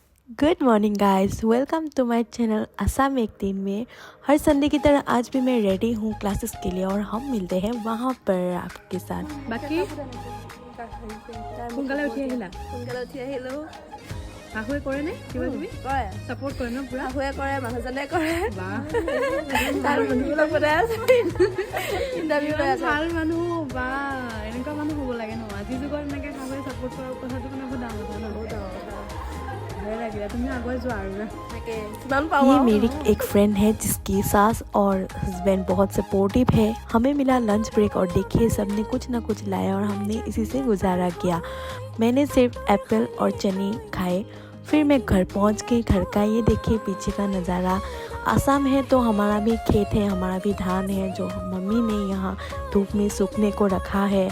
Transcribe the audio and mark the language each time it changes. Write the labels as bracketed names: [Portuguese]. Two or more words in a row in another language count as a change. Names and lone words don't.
[English] Good morning guys, welcome to my channel आसाम एक दिन में। [Hindi] हर संडे की तरह आज भी मैं रेडी हूँ क्लासेस के लिए और हम मिलते हैं वहाँ पर आपके साथ। [Assamese] বাকী সোনকালে উঠি আহিলা সোনকালে উঠি আহিলোঁ। শাহুৱে কৰে নে কিবা কিবি কৰে ছাপোৰ্ট কৰে ন পুৰা শাহুৱে কৰে, মানুহজনে কৰে। বাহ তাৰ মানুহবিলাক পতাই আছে ইণ্টাৰভিউ লৈ আছে। ভাল মানুহ বা এনেকুৱা মানুহ হ'ব লাগে ন। আজিৰ যুগত এনেকৈ শাহুৱে ছাপোৰ্ট কৰাৰ কথাটো মানে বহুত ডাঙৰ কথা ন। বহুত ডাঙৰ কথা। ভালে লাগিলে, তুমি আগুৱাই যোৱা আৰু না। তাকে কিমান পাওঁ [Hindi] ये [Assamese] আৰু। [Hindi] मेरी एक फ्रेंड है जिसकी सास और हस्बैंड बहुत सपोर्टिव है। हमें मिला [English] lunch break [Hindi] और देखिए सबने कुछ ना कुछ लाया और हमने इसी से गुजारा किया। मैंने सिर्फ एप्पल और चने खाए। फिर मैं घर पहुंच गई। घर का ये देखिए पीछे का नज़ारा। आसाम है तो हमारा भी खेत है, हमारा भी धान है जो मम्मी ने यहाँ धूप में सूखने को रखा है।